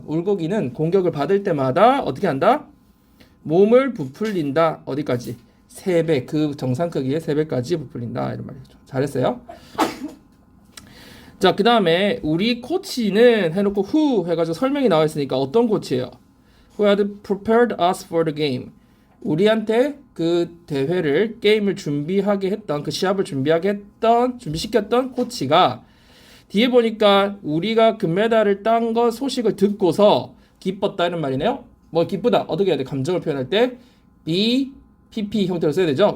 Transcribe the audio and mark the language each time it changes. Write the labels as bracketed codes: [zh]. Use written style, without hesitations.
[ko] 물고기는 공격을 받을 때마다 어떻게 한다? 몸을 부풀린다. 어디까지? 3배, 그 정상 크기의 3배까지 부풀린다. 이런 말이죠. 잘했어요. 자, 그 다음에 우리 코치는 해놓고 who 해가지고 설명이 나와 있으니까 어떤 코치예요? [en] Who had prepared us for the game. [ko] 우리한테 그 대회를, 게임을 준비하게 했던, 그 시합을 준비하게 했던, 준비시켰던 코치가 뒤에 보니까 우리가 금메달을 딴 거 소식을 듣고서 기뻤다 이런 말이네요. 뭐 기쁘다 어떻게 해야 돼? 감정을 표현할 때 be pp 형태로 써야 되죠.